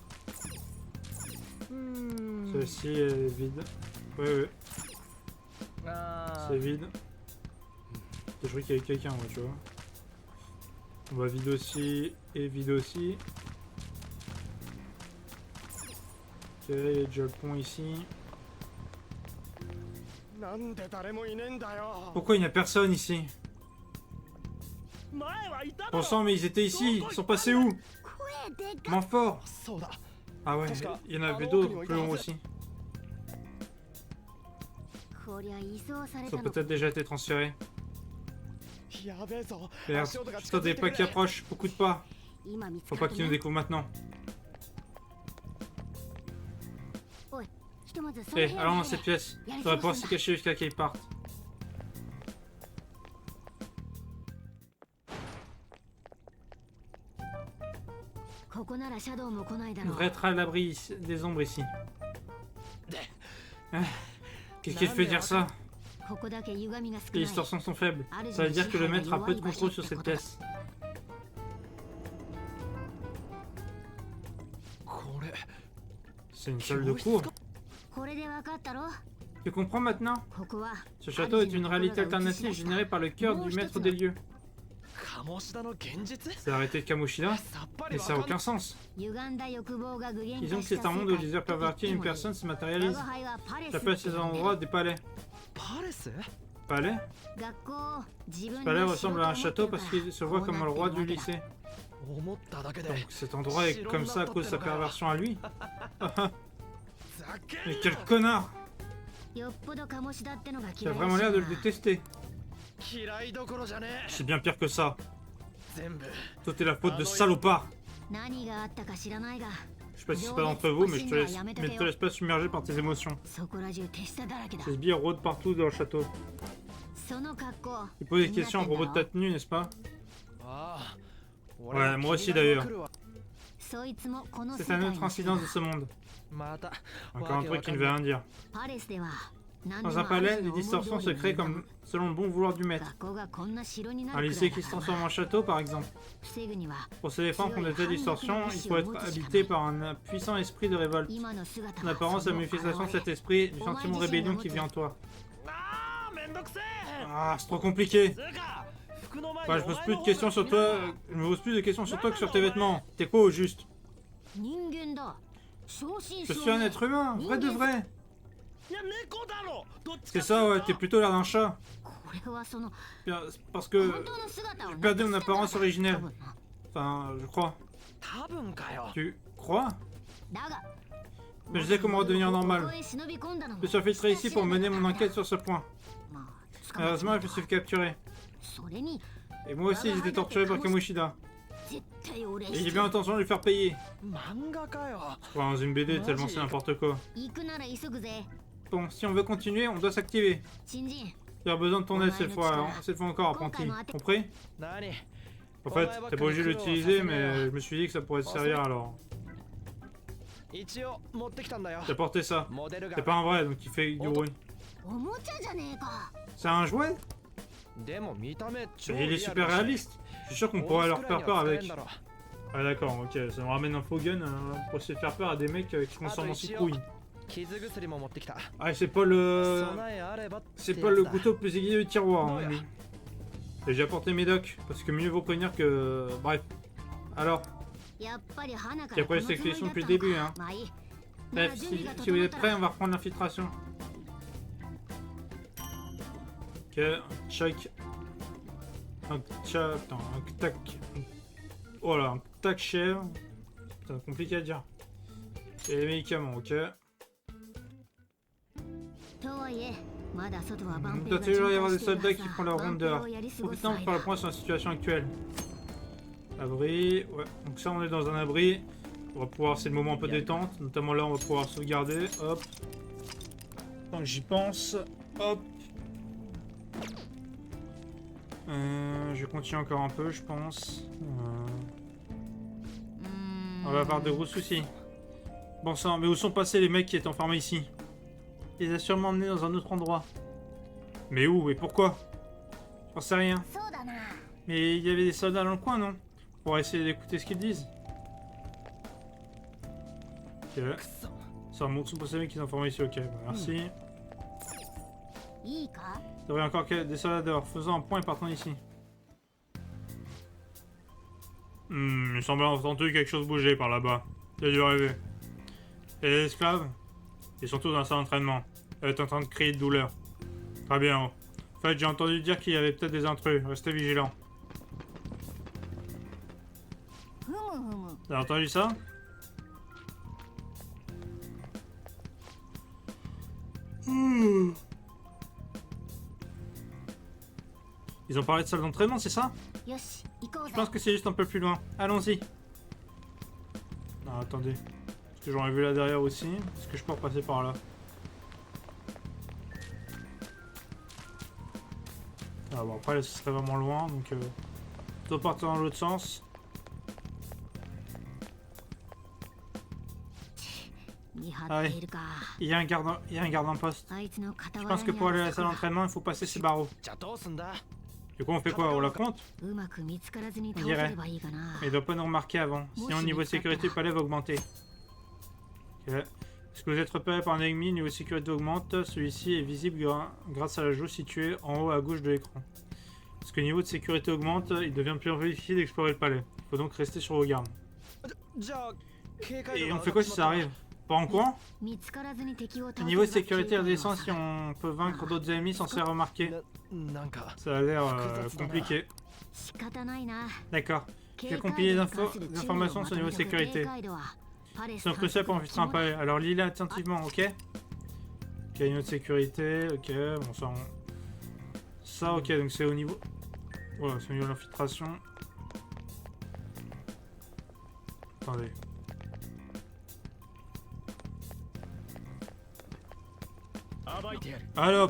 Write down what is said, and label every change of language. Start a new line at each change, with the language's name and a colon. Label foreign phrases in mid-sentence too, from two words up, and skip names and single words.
French: Celle-ci est vide. Ouais,
Japanese: あ
French: c'est vide. Je croyais qu'il y avait quelqu'un, moi, tu vois. On va vide aussi et vide aussi. Ok, il y a déjà le pont ici.
Japanese: なんで誰もいねえんだよ
French: Pourquoi il n'y a personne ici?
Japanese: 前はいただ
French: Bon
Japanese: ろ
French: sang, mais ils étaient ici. Ils sont passés où?
Japanese: 声でか
French: Moins fort.
Japanese: そうだ
French: Ah ouais, il y en avait d'autres plus longs aussi.
Japanese: こりゃ移送され
French: Ils
Japanese: た
French: ont
Japanese: の
French: peut-être déjà été transférés.
Japanese: やべえぞ
French: Merde,
Japanese: 足音が
French: je
Japanese: 近
French: t'en
Japanese: づい
French: des
Japanese: て
French: pas
Japanese: く
French: qui
Japanese: れ
French: approchent. Beaucoup de pas.
Japanese: 今見つ
French: Faut
Japanese: か
French: pas
Japanese: った
French: qu'ils nous
Japanese: ね。
French: découvrent maintenant.
Japanese: おい、ひとまずその
French: Eh,
Japanese: 部屋
French: allons
Japanese: に
French: dans
Japanese: 入
French: cette
Japanese: れ。
French: pièce. Faudrait pouvoir s'y cacher jusqu'à qu'ils partent.
Japanese: ここならシャドウも来ないだ
French: On
Japanese: ろう。
French: devrait être à l'abri des ombres ici. Qu'est-ce qui te fait dire ça?
Japanese: ここだけ歪みが少
French: Les
Japanese: ない
French: distorsions sont faibles. Ça veut dire que le maître a peu de contrôle sur cette pièce.
Japanese: これ
French: C'est une salle de cours.
Japanese: これで分かったろ
French: Tu comprends maintenant?
Japanese: ここは
French: Ce château est une réalité alternative générée par le cœur du maître des lieux.
Japanese: 鴨志田の現実
French: C'est arrêté de Kamoshida?
Japanese: さっぱり
French: Mais
Japanese: わ
French: ça
Japanese: か
French: n'a
Japanese: んない
French: aucun sens.
Japanese: 歪んだ欲望が具現
French: Disons
Japanese: 化
French: que
Japanese: し
French: c'est
Japanese: た
French: un
Japanese: 世
French: monde où
Japanese: 界
French: le désir perverti d'une personne se matérialise.
Japanese: 我が輩はパレス
French: J'appelle ces endroits des palais.
Japanese: パレス
French: Palais?
Japanese: 学校自分
French: Ce
Japanese: の
French: palais
Japanese: 仕事
French: ressemble
Japanese: を
French: à
Japanese: 持
French: un
Japanese: って
French: château
Japanese: るから
French: parce qu'il se voit comme le roi du lycée.
Japanese: 思っただけで
French: Donc cet endroit est comme ça à cause de sa perversion à lui.
Japanese: ざけ
French: Mais
Japanese: ん
French: quel connard!
Japanese: よっぽど鴨志田ってのが
French: Tu as
Japanese: 嫌い
French: vraiment l'air de le
Japanese: らしいな
French: détester.
Japanese: 嫌いどころじゃね
French: C'est bien pire que ça.
Japanese: え全部
French: Tout est la faute de salopard.
Japanese: 何があったか知らないが
French: Je sais pas si c'est pas d'entre vous, mais je te laisse pas submerger par tes émotions.
Japanese: そこら中手下だらけだ
French: Ces sbires rôdent partout dans le château.
Japanese: その格好
French: Tu poses des questions à propos de ta tenue, n'est-ce pas?
Japanese: ああ
French: Ouais, moi aussi d'ailleurs.
Japanese: そいつもこの世
French: C'est
Japanese: 界
French: un
Japanese: の
French: autre incident de ce monde.
Japanese: また
French: Encore un truc qui ne veut rien dire.
Japanese: パレスでは
French: Dans un palais, les distorsions se créent comme selon le bon vouloir du maître.
Japanese: 学校がこんな城にな
French: Un
Japanese: るくら
French: lycée
Japanese: い
French: qui
Japanese: だ
French: se
Japanese: から
French: transforme en château, par exemple.
Japanese: 防ぐには
French: Pour se défendre contre de telles distorsions, il faut être habité par un puissant esprit de révolte.
Japanese: 今の姿
French: En
Japanese: は
French: apparence,
Japanese: そ
French: la
Japanese: の
French: manifestation de
Japanese: 現れ
French: cet esprit, du sentiment de rébellion qui vit en toi.
Japanese: ああめんどくせえ
French: Ah, c'est trop compliqué.
Japanese: つうか服の前
French: Bah, je pose plus de questions sur toi. Je me pose plus de questions sur toi que sur tes vêtements. T'es quoi au juste?
Japanese: 人間だ正真
French: Je
Japanese: 正
French: suis un
Japanese: 銘
French: être humain, vrai de vrai.
Japanese: いや猫だろどっち
French: C'est
Japanese: か
French: ça, ouais, t'es plutôt l'air d'un chat.
Japanese: これはその
French: Bien, c'est parce
Japanese: 本
French: que
Japanese: 当の姿を
French: j'ai perdu mon apparence
Japanese: 多
French: originelle.
Japanese: 分な
French: Enfin, je crois.
Japanese: 多分かよ
French: Tu crois?
Japanese: だが
French: Mais je sais comment redevenir
Japanese: こ
French: normal.
Japanese: こへ忍び込んだのも
French: Je suis infiltré ici pour mener mon enquête sur ce point.
Japanese: まあ捕まっち
French: Malheureusement,
Japanese: まっ
French: je
Japanese: た
French: me suis fait capturer.
Japanese: それに
French: Et moi aussi, j'ai été torturé par Kamoshida.
Japanese: 絶対俺
French: Et j'ai bien l'intention de lui faire payer.
Japanese: 漫画かよ
French: Enfin, dans une BD, tellement c'est n'importe quoi.
Japanese: 行くなら急ぐぜ
French: Bon, si on veut continuer, on doit s'activer.
Japanese: 新人
French: J'ai besoin de ton aide cette fois, hein. Cette fois encore, apprenti. Compris?
Japanese: 何
French: En fait, t'es pas obligé de l'utiliser, mais je me suis dit que ça pourrait te servir alors.
Japanese: 一応持ってきたんだよ
French: J'ai porté ça.
Japanese: モデル
French: C'est
Japanese: が
French: pas un vrai, donc il fait du bruit.
Japanese: おもちゃじゃねえか
French: C'est un jouet?
Japanese: でも見た目超
French: Et il est
Japanese: リアル
French: super
Japanese: だし
French: réaliste. Je suis sûr qu'on
Japanese: お
French: pourrait
Japanese: 家
French: leur
Japanese: くらい
French: faire
Japanese: には
French: peur
Japanese: 使え
French: avec.
Japanese: んだろ
French: Ah d'accord, ok, ça me ramène un faux gun pour essayer de faire peur à des mecs qui se transforment en citrouilles.
Japanese: 傷薬も持ってきた
French: Ah, c'est pas le...
Japanese: 備えあればって
French: C'est
Japanese: やつ
French: pas le
Japanese: だ
French: couteau le plus aiguisé du tiroir, Non, hein, yeah. lui. Et j'ai apporté mes docs, parce que mieux vaut prévenir que... Bref. Alors,
Japanese: やっぱり花か
French: qui
Japanese: ら
French: a
Japanese: こ
French: pris
Japanese: の
French: cette
Japanese: つもり
French: expédition
Japanese: だっ
French: depuis
Japanese: た
French: le
Japanese: の
French: début,
Japanese: か
French: hein.
Japanese: まあいいなら
French: Bref,
Japanese: 準備が
French: si vous
Japanese: 整っ
French: êtes
Japanese: た
French: prêts,
Japanese: ら
French: on va reprendre l'infiltration. Ok, check. Un tcha... Attends, un tac... Oh là, un tac chèvre. Putain, compliqué à dire. Et les médicaments, ok.
Japanese: とはいえまだ外は万
French: Il
Japanese: 兵
French: doit
Japanese: が
French: toujours y
Japanese: 巡
French: avoir
Japanese: 回
French: des
Japanese: している
French: soldats
Japanese: は
French: qui
Japanese: ず
French: font
Japanese: だ
French: leur
Japanese: 万
French: ronde
Japanese: 兵
French: dehors.
Japanese: をやり過ごす
French: Profitons pour faire le point sur la situation actuelle. Abri, ouais. Donc ça, on est dans un abri. On va pouvoir, c'est le moment un peu détente. Notamment là, on va pouvoir sauvegarder. Hop. Tant que j'y pense. Hop. Je continue encore un peu, je pense. On va avoir de gros soucis. Bon sang, mais où sont passés les mecs qui étaient enfermés ici? Il les a sûrement emmenés dans un autre endroit. Mais où et pourquoi? J'en sais rien.
Japanese: そうだな
French: Mais il y avait des soldats dans le coin, non? Pour essayer d'écouter ce qu'ils disent. Ok. Ça remonte pour ces mecs qui sont formés ici, ok. Bah, merci.
Japanese: いいか
French: Il y aurait encore des soldats dehors. Faisons un point et partons d'ici. Il semble avoir entendu quelque chose bouger par là-bas. Il a dû rêver. Et les esclaves? Ils sont tous dans la salle d'entraînement. Elle est en train de crier de douleur. Très bien. En fait, j'ai entendu dire qu'il y avait peut-être des intrus. Restez vigilants.
Japanese: ふむふむ
French: T'as entendu ça? Ils ont parlé de salle d'entraînement, c'est ça?
Japanese: よし行こう
French: Je
Japanese: ぜ
French: pense que c'est juste un peu plus loin. Allons-y. Non, attendez. Est-ce que j'aurais vu là derrière aussi? Est-ce que je peux repasser par là? Ah bon, après, là, ce serait vraiment loin, donc... plutôt partir dans l'autre sens.
Japanese: 日張っているか。
French: Il y a un garde en poste.
Japanese: あいつの
French: Je
Japanese: 傍
French: pense
Japanese: ら
French: que
Japanese: に
French: pour
Japanese: あ
French: aller à
Japanese: る
French: la salle
Japanese: 柵は
French: d'entraînement, il faut passer ces barreaux.
Japanese: じゃあどうすんだ。
French: Du coup, on fait quoi? On la compte?
Japanese: うまく見つからずに
French: On
Japanese: 倒せ
French: dirait.
Japanese: ればいいかな。
French: Mais il doit pas nous remarquer avant. Sinon, le niveau de sécurité du palais va augmenter. Ok. Est-ce que vous êtes repéré par un ennemi, le niveau de sécurité augmente. Celui-ci est visible grâce à la jauge située en haut à gauche de l'écran. Parce que le niveau de sécurité augmente, il devient de plus en plus difficile d'explorer le palais. Il faut donc rester sur vos gardes.
Japanese: じゃあ警戒度
French: Et
Japanese: が
French: on
Japanese: 上
French: fait
Japanese: が
French: quoi
Japanese: っち
French: si
Japanese: ま
French: ça
Japanese: った
French: arrive? Pas en courant?
Japanese: 見つからずに敵を
French: Le
Japanese: 倒せ
French: niveau
Japanese: ば
French: de sécurité
Japanese: 警戒度
French: redescend
Japanese: は
French: si on peut vaincre d'autres ennemis sans se faire remarquer.
Japanese: なんか
French: Ça a l'air compliqué.
Japanese: 仕方ないな。
French: D'accord.
Japanese: 警
French: J'ai
Japanese: 戒
French: compilé
Japanese: 度
French: des
Japanese: に関する注意を
French: informations sur le niveau de
Japanese: まとめておく。
French: sécurité.
Japanese: 警戒度はパレス
French: C'est un crucial pour infiltrer un palais. Alors lis-le attentivement, ok? Ok, niveau de sécurité, ok, bon ça Ça, ok, donc c'est au niveau... Voilà, c'est au niveau de l'infiltration. Attendez. Allez hop.